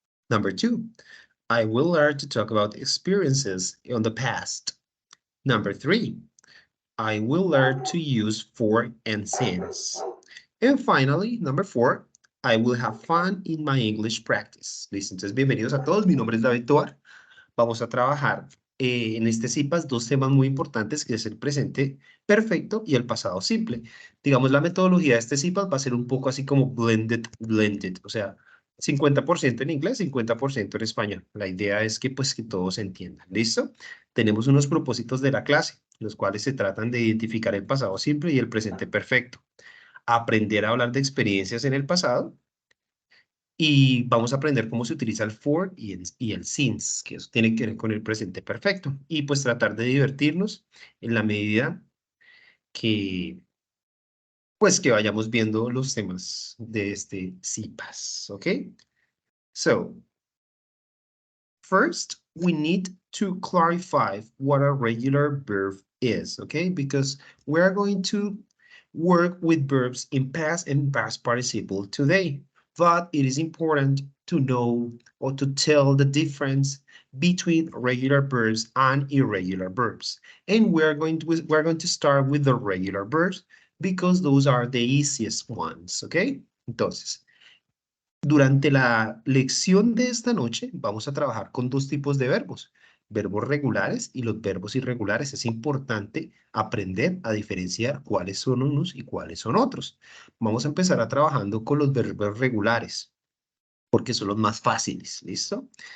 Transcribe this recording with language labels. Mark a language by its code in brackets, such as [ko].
[en] Number two, I will learn to talk about experiences in the past. Number three, I will learn to use for and since. And finally, number four, I will have fun in my English practice. [es] Listo, entonces bienvenidos a todos. Mi nombre es David Tovar. Vamos a trabajar en este CIPAS dos temas muy importantes, que es el presente perfecto y el pasado simple. Digamos, la metodología de este CIPAS va a ser un poco así como blended, o sea, 50% en inglés, 50% en español. La idea es que pues que todos entiendan. ¿Listo? Tenemos unos propósitos de la clase, los cuales se tratan de identificar el pasado simple y el presente perfecto. Aprender a hablar de experiencias en el pasado y vamos a aprender cómo se utiliza el for y el since, que eso tiene que ver con el presente perfecto. Y pues tratar de divertirnos en la medida que, pues que vayamos viendo los temas de este CIPAS, ¿ok? [en] So, first, we need to clarify what a regular verb is, okay? Because we're going to work with verbs in past and past participle today. But it is important to know or to tell the difference between regular verbs and irregular verbs. And we're going to start with the regular verbs because those are the easiest ones, okay? [es] Entonces, durante la lección de esta noche vamos a trabajar con dos tipos de verbos, verbos regulares y los verbos irregulares. Es importante aprender a diferenciar cuáles son unos y cuáles son otros. Vamos a empezar a trabajando con los verbos regulares, porque son los más fáciles, ¿listo?